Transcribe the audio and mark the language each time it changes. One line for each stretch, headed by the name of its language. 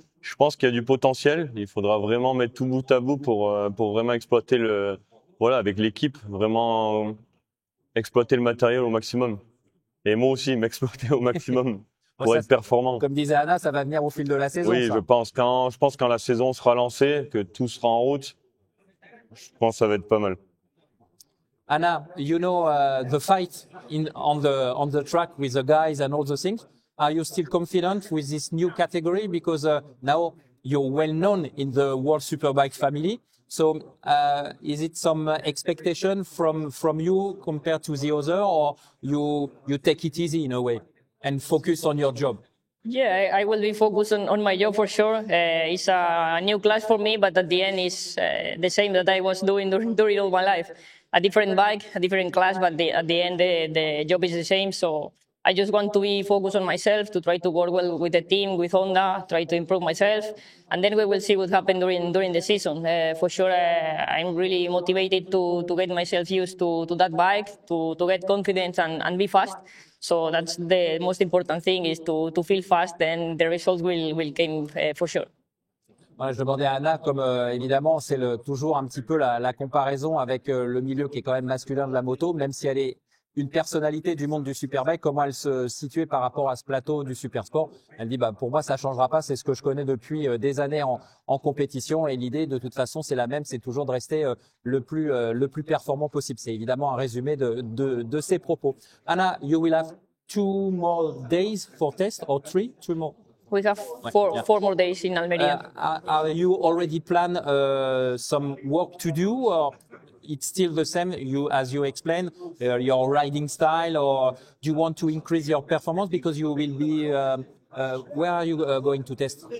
French: Je pense qu'il y a du potentiel. Il faudra vraiment mettre tout bout à bout pour vraiment exploiter voilà, avec l'équipe, vraiment exploiter le matériel au maximum. Et moi aussi, m'exploiter au maximum pour être performant. Comme disait Anna, ça va venir au fil de la saison. Oui, ça. je pense quand la saison sera lancée, que tout sera en route, je pense que ça va être pas mal.
English: Anna, you know the fight on the track with the guys and all the things. Are you still confident with this new category? Because now you're well known in the World Superbike family. So is it some expectation from you compared to the other, or you take it easy in a way and focus on your job? Yeah, I will be focused on my job for sure. It's a new class for me, but at the end, it's the same that I was doing during all my life. A different bike, a different class, but at the end, the job is the same. So I just want to be focused on myself, to try to work well with the team, with Honda, try to improve myself, and then we will see what happens during the season. For sure, I'm really motivated to get myself used to that bike, to get confidence and be fast. So that's the most important thing, is to feel fast, and the results will come for sure.
French: Voilà, je demandais à Anna, comme évidemment c'est toujours un petit peu la comparaison avec le milieu qui est quand même masculin de la moto, même si elle est une personnalité du monde du Superbike, comment elle se situait par rapport à ce plateau du Supersport. Elle dit, pour moi, ça changera pas. C'est ce que je connais depuis des années en compétition. Et l'idée, de toute façon, c'est la même. C'est toujours de rester le plus performant possible. C'est évidemment un résumé de ses propos.
English: Anna, you will have 2 more days for test, or 3 more? We have four more days in Almeria. Are you already plan some work to do, or it's still the same as you explained, your riding style, or do you want to increase your performance because you will be where are you going to test?